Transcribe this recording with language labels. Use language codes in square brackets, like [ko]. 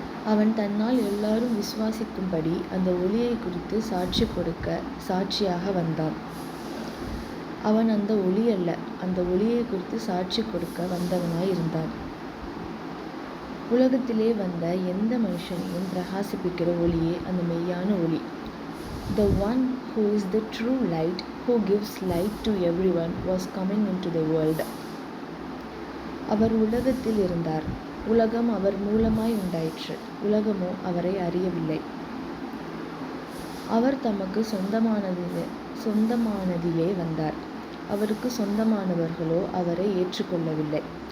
[ta] அவன் தன்னால் எல்லாரும் விசுவாசிக்கும்படி அந்த ஒளியை குறித்து சாட்சி கொடுக்க சாட்சியாக வந்தான். அவன் அந்த ஒளி அல்ல, அந்த ஒளியை குறித்து சாட்சி கொடுக்க வந்தவனாய் இருந்தான். உலகத்திலே வந்த எந்த மனுஷனையும் பிரகாசிப்பிக்கிற ஒளியே அந்த மெய்யான ஒளி. [en] The one who is the true light, who gives light to everyone, was coming into the world. [ta] அவர் உலகத்தில் இருந்தார், உலகம் அவர் மூலமாய் உண்டாயிற்று, உலகமோ அவரை அறியவில்லை. அவர் தமக்கு சொந்தமானதிலே வந்தார், அவருக்கு சொந்தமானவர்களோ அவரை ஏற்றுக்கொள்ளவில்லை.